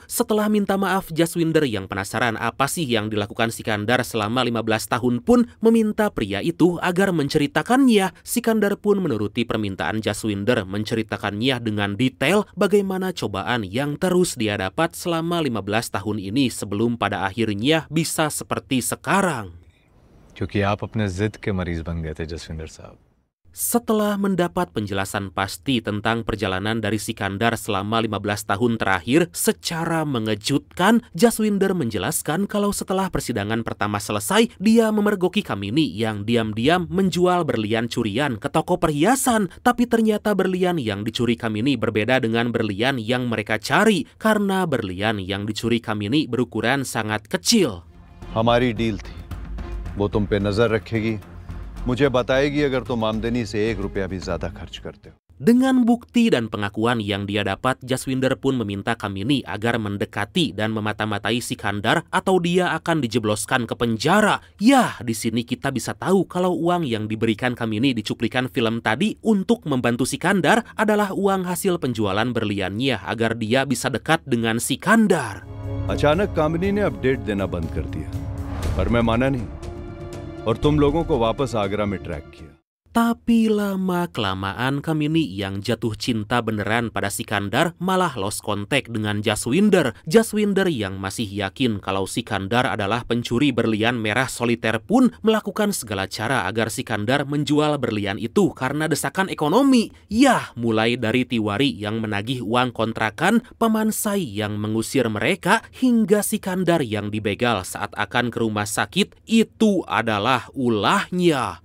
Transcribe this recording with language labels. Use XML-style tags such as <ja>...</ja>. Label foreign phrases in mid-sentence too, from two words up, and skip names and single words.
<id>Setelah minta maaf, Jaswinder yang penasaran apa sih yang dilakukan Sikandar selama 15 tahun pun meminta pria itu agar menceritakannya. Sikandar pun menuruti permintaan Jaswinder, menceritakannya dengan detail bagaimana cobaan yang terus dia dapat selama 15 tahun ini sebelum pada akhirnya bisa seperti sekarang.</id> <hi>क्योंकि आप अपने जिद के मरीज बन गए थे जसविंदर साहब.</hi> <id>Setelah mendapat penjelasan pasti tentang perjalanan dari Sikandar selama 15 tahun terakhir, secara mengejutkan, Jaswinder menjelaskan kalau setelah persidangan pertama selesai, dia memergoki Kamini yang diam-diam menjual berlian curian ke toko perhiasan. Tapi ternyata berlian yang dicuri Kamini berbeda dengan berlian yang mereka cari, karena berlian yang dicuri Kamini berukuran sangat kecil.</id> <hi>हमारी डील थी, वो तुम पे नजर रखेगी, मुझे बताएगी अगर तुम आमदनी से 1 रुपया भी ज्यादा खर्च करते हो.</hi> <id>Dengan bukti dan pengakuan yang dia dapat, Jaswinder pun meminta Kamini agar mendekati dan memata-matai Sikandar atau dia akan dijebloskan ke penjara. Ya, di sini kita bisa tahu kalau uang yang diberikan Kamini di cuplikan film tadi untuk membantu Sikandar adalah uang hasil penjualan berliannya agar dia bisa dekat dengan Sikandar.</id> <hi>अचानक कामिनी ने अपडेट देना बंद कर दिया, पर मैं माना नहीं और तुम लोगों को वापस आगरा में ट्रैक किया.</hi> <id>Tapi lama-kelamaan Kamini yang jatuh cinta beneran pada Sikandar malah</id> <en>lost contact</en> <id>dengan Jaswinder. Jaswinder yang masih yakin kalau Sikandar adalah pencuri berlian merah soliter pun melakukan segala cara agar Sikandar menjual berlian itu karena desakan ekonomi. Yah, mulai dari Tiwari yang menagih uang kontrakan, Pamansai yang mengusir mereka, hingga Sikandar yang dibegal saat akan ke rumah sakit, itu adalah ulahnya.</id>